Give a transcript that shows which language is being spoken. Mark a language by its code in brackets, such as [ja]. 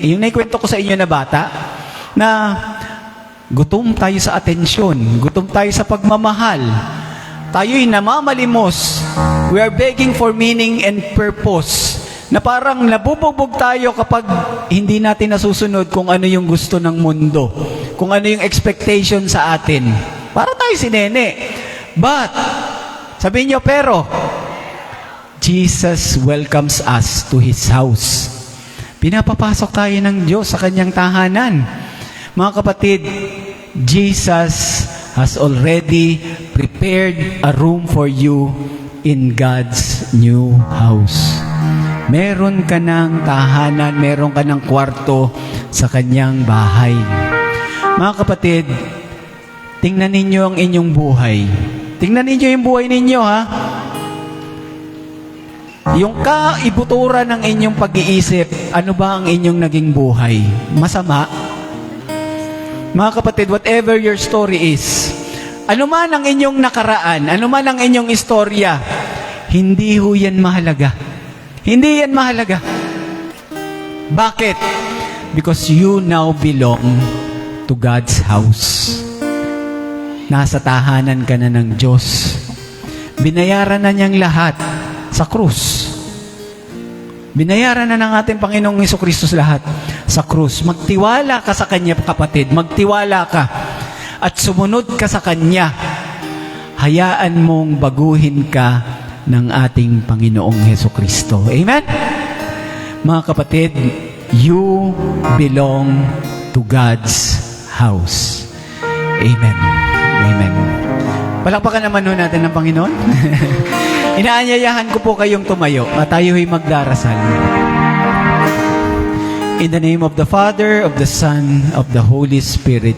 [tl] Yung naikwento ko sa inyo na bata, na gutom tayo sa atensyon, gutom tayo sa pagmamahal, tayo'y namamalimos, [en] we are begging for meaning and purpose, [tl] na parang nabubugbog tayo kapag hindi natin nasusunod kung ano yung gusto ng mundo, kung ano yung expectation sa atin. Para tayo si Nene. But, sabihin nyo, pero, [en] Jesus welcomes us to His house. [tl] Pinapapasok tayo ng Diyos sa Kanyang tahanan. Mga kapatid, [en] Jesus has already prepared a room for you in God's new house. [tl] Meron ka ng tahanan, meron ka ng kwarto sa Kanyang bahay. Mga kapatid, tingnan ninyo ang inyong buhay. Tingnan ninyo yung buhay ninyo, ha? Yung kaibuturan ng inyong pag-iisip, ano ba ang inyong naging buhay? Masama? Mga kapatid, [en] whatever your story is, [tl] ano man ang inyong nakaraan, ano man ang inyong istorya, hindi ho yan mahalaga. Hindi yan mahalaga. Bakit? [en] Because you now belong to God's house. [tl] Nasa tahanan ka na ng Diyos. Binayaran na niyang lahat sa krus. Binayaran na ng ating Panginoong Hesukristo lahat sa krus. Magtiwala ka sa Kanya, kapatid. Magtiwala ka. At sumunod ka sa Kanya. Hayaan mong baguhin ka ng ating Panginoong Hesukristo. Amen? Mga kapatid, [en] you belong to God's house. [tl] Amen. Amen. Palakpakan naman ho natin ng Panginoon. Inaanyayahan ko po kayong tumayo at tayo'y magdarasal. [en] In the name of the Father, of the Son, of the Holy Spirit.